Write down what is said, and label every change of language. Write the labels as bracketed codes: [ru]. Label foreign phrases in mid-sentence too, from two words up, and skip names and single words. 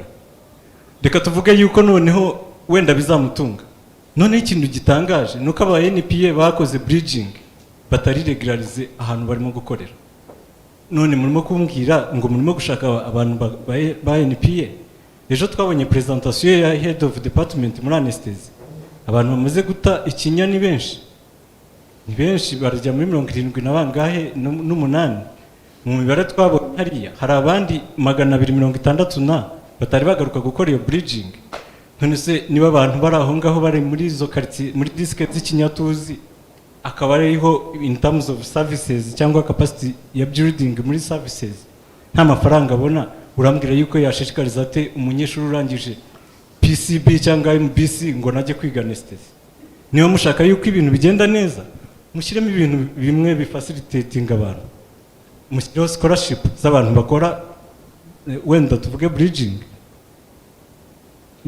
[rw] Reka tuvuge yuko noneho wenda bizamutunga. Noneho ikintu gitangaje nuko aba NPA bakoze bridging batari regularize ahantu barimo gukorera. None murimo kumbwira ngo murimo gushaka abantu ba NPA. Ejo twabonye presentation ya [en] head of department [rw] muri anesthesia. Abantu bamaze guta ikinya ni benshi. Ni benshi barajya muri 70 na bangahe n'umunani. Mu mibare twabonye hariya hari abandi 260 na batari bagaruka gukora iyo bridging. None se niba abantu bari aho ngaho bari muri izo quartier muri district z'ikinyatuzi akaba ariho [en] in terms of services [rw] cyangwa capacity ya building muri services nta mafaranga abona, urambwira yuko yashishikariza ate umunyeshuri urangije PCB cyangwa MBC ngo najye kwiga anesthesia? Niba mushaka yuko ibintu bigenda neza mushyiremo ibintu bimwe bifacilitating abantu, mushyiraho scholarship z'abantu bakora wenda tuvuge bridging.